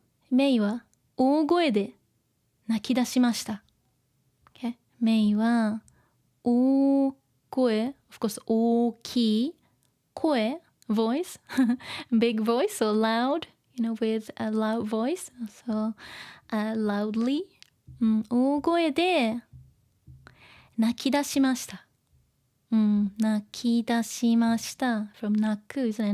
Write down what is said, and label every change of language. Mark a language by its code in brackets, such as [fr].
[ja] メイは大声で泣き出しました。 [en] Okay? [ja] メイは大声、 [en] of course 大きい声 voice big voice, so loud, with a loud voice, so loudly [ja] 大声で泣き出しました。泣き出しました [en] from 泣く isn't it?